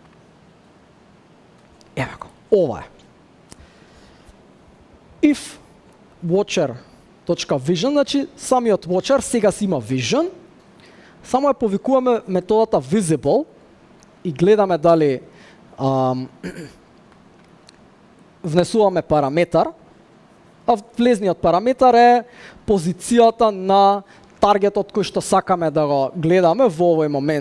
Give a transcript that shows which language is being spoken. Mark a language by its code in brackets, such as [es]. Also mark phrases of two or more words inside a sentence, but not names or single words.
[mk] Еве го, ова е. [en] If watcher.vision, [mk] значи самиот watcher сега си има vision, само ја повикуваме методата visible и гледаме дали внесуваме параметар, а влезниот параметар е позицијата на таргетот кој што сакаме да го гледаме во овој момент.